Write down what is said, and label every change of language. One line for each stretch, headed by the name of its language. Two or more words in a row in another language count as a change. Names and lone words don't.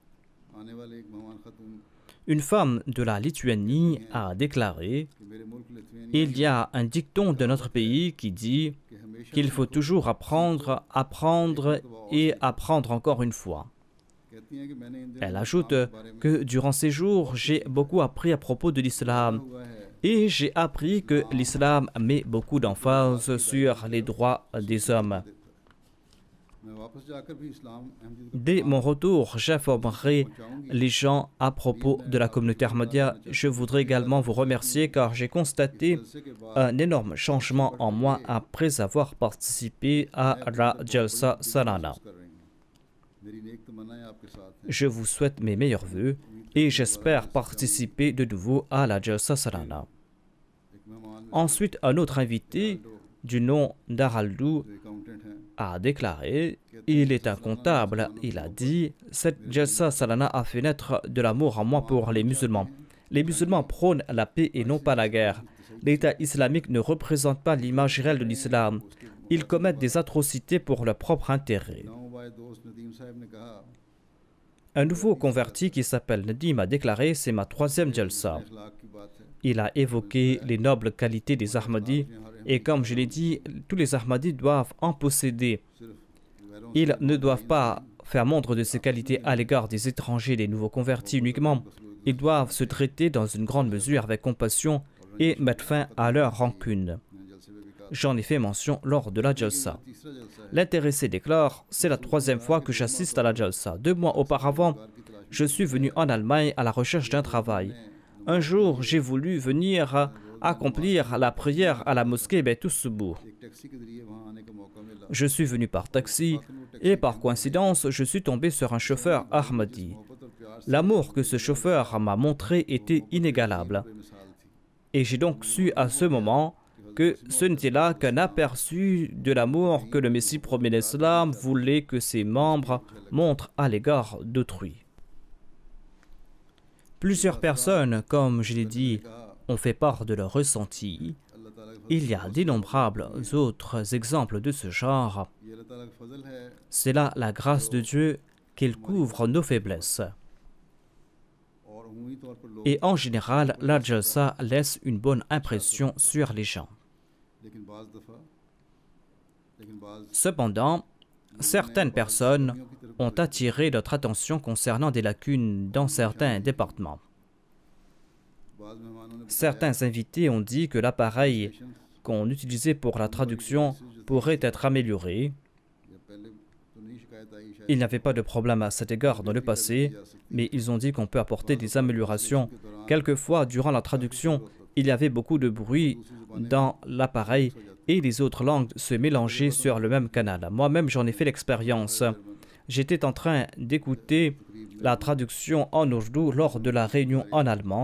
French: Une femme de la Lituanie a déclaré « Il y a un dicton de notre pays qui dit qu'il faut toujours apprendre, apprendre et apprendre encore une fois. » Elle ajoute que durant ces jours, j'ai beaucoup appris à propos de l'islam et j'ai appris que l'islam met beaucoup d'emphase sur les droits des hommes.
Urdu: میں واپس جا کر بھی اسلام احمدی کو
French: Dès mon retour, j'informerai les gens à propos de la communauté Ahmadiyya. Je voudrais également vous remercier car j'ai constaté
Urdu: جلسے کے بعد
French: un énorme changement en moi après avoir participé à la Jalsa Salana.
Urdu: کر رہی ہیں. میری نیک تمنائیں آپ کے ساتھ ہیں.
French: Je vous souhaite mes meilleurs vœux et j'espère participer de nouveau à la Jalsa Salana.
Urdu: ایک مہمان
French: Ensuite, un autre invité du nom d'Araldou
Urdu: جو اکاؤنٹنٹ ہیں
French: a déclaré, il est un comptable, il a dit, cette Jalsa Salana a fait naître de l'amour en moi pour les musulmans. Les musulmans prônent la paix et non pas la guerre. L'État islamique ne représente pas l'image réelle de l'islam. Ils commettent des atrocités pour leur propre intérêt.
Urdu: نومبائع دوست ندیم صاحب نے کہا
French: Un nouveau converti qui s'appelle Nadim a déclaré, c'est ma troisième Jalsa.
Urdu: اخلاق کی بات ہے.
French: Il a évoqué les nobles qualités des Ahmadis et comme je l'ai dit, tous les Ahmadis doivent en posséder.
Urdu: صرف غیروں
French: Ils ne doivent pas faire montre de ces qualités à l'égard des étrangers, des nouveaux convertis uniquement. Ils doivent se traiter dans une grande mesure avec compassion et mettre fin à leur rancune.
Urdu: نے جلسے میں بھی کہا.
French: J'en ai fait mention lors de la Jalsa.
Urdu: تیسرا جلسہ ہے
French: L'intéressé déclare, c'est la troisième fois que j'assiste à la Jalsa. 2 mois auparavant,
Urdu: کی تلاش
French: je suis venu en Allemagne à la recherche d'un travail. Un jour, j'ai voulu venir accomplir la prière à la mosquée Beit Soubour.
Urdu: ایک ٹیکسی کے ذریعے وہاں آنے کا موقع ملا.
French: Je suis venu par taxi et par coïncidence, je suis tombé sur un chauffeur Ahmadi.
Urdu: محبت اور پیار سے
French: L'amour que ce chauffeur m'a montré était inégalable.
Urdu: بےمثال تھی.
French: Et j'ai donc su à ce moment que ce n'était là qu'un aperçu de l'amour que le Messie premier d'Islam voulait que ses membres montrent à l'égard d'autrui. Plusieurs personnes, comme je l'ai dit, ont fait part de leur ressenti.
Urdu: اللہ تعالیٰ کا
French: Il y a d'innombrables autres exemples de ce genre.
Urdu: یہ اللہ تعالیٰ کا فضل ہے
French: C'est là la grâce de Dieu qu'il couvre nos faiblesses.
Urdu: اور عمومی طور پر لوگ
French: Et en général, la Jalsa laisse une bonne impression sur les gens.
Urdu: لیکن بعض
French: Cependant, certaines personnes ont attiré notre attention concernant des lacunes dans certains départements.
Urdu: بعض مہمانوں نے
French: Certains invités ont dit que l'appareil qu'on utilisait pour la traduction pourrait être amélioré.
Urdu: جب پہلے تو نہیں شکایت آئی شاید
French: Il n'y avait pas de problème à cet égard dans le passé, mais ils ont dit qu'on peut apporter des améliorations. Quelquefois, durant la traduction, il y avait beaucoup de bruit dans l'appareil et les autres langues se mélangeaient sur le même canal. Moi-même, j'en ai fait l'expérience. J'étais en train d'écouter la traduction en ourdou lors de la réunion en allemand.